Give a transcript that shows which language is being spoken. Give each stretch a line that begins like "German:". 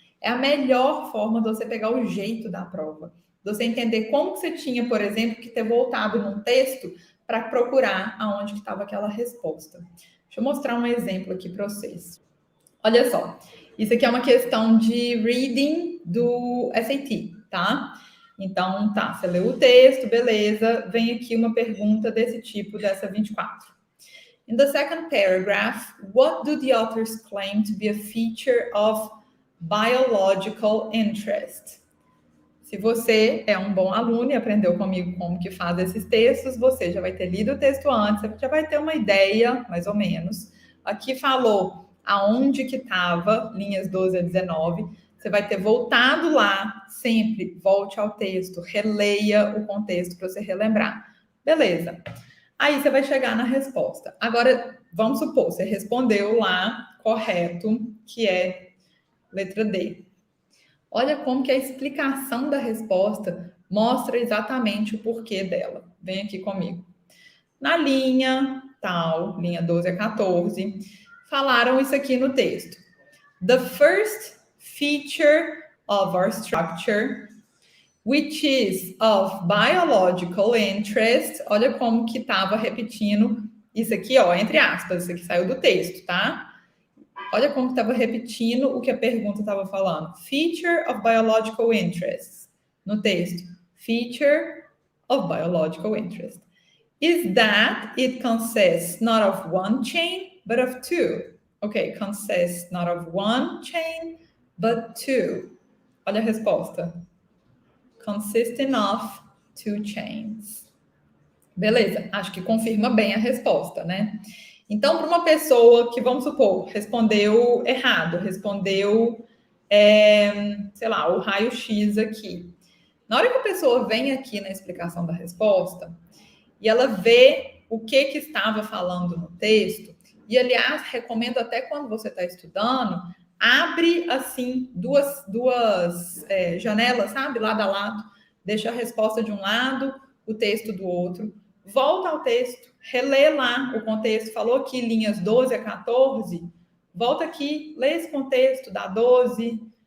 Portuguese: É a melhor forma de você pegar o jeito da prova. De você entender como que você tinha, por exemplo, que ter voltado num texto para procurar aonde que estava aquela resposta. Deixa eu mostrar um exemplo aqui para vocês. Olha só, isso aqui é uma questão de reading do SAT, tá? Então, você leu o texto, beleza, vem aqui uma pergunta desse tipo, dessa 24.
English: In the second paragraph, what do the authors claim to be a feature of biological interest?
Portuguese: Se você é um bom aluno e aprendeu comigo como que faz esses textos, você já vai ter lido o texto antes, você já vai ter uma ideia, mais ou menos, Aqui falou aonde que estava, linhas 12 a 19. Você vai ter voltado lá, sempre volte ao texto, releia o contexto para você relembrar. Beleza. Aí você vai chegar na resposta. Agora, vamos supor, você respondeu lá correto, que é letra D. Olha como que a explicação da resposta mostra exatamente o porquê dela. Vem aqui comigo. Na linha tal, linha 12 a 14, falaram isso aqui no texto.
English: The first feature of our structure, which is of biological interest.
Portuguese: Olha como que estava repetindo isso aqui, ó, entre aspas, isso aqui saiu do texto, tá? Olha como estava repetindo o que a pergunta estava falando.
English: Feature of biological interest.
Portuguese: No texto.
English: Feature of biological interest. Is that it consists not of one chain, but of two. Okay, consists not of one chain, but two.
Portuguese: Olha a resposta.
English: Consisting of two chains.
Portuguese: Beleza, acho que confirma bem a resposta, né? Então, para uma pessoa que, vamos supor, respondeu errado, respondeu, sei lá, o raio-x aqui. Na hora que a pessoa vem aqui na explicação da resposta e ela vê o que estava falando no texto, e, aliás, recomendo até quando você está estudando, abre, assim, duas janelas, sabe, lado a lado, deixa a resposta de um lado, o texto do outro, volta ao texto, relê lá o contexto, falou aqui linhas 12 a 14, volta aqui, lê esse contexto da 12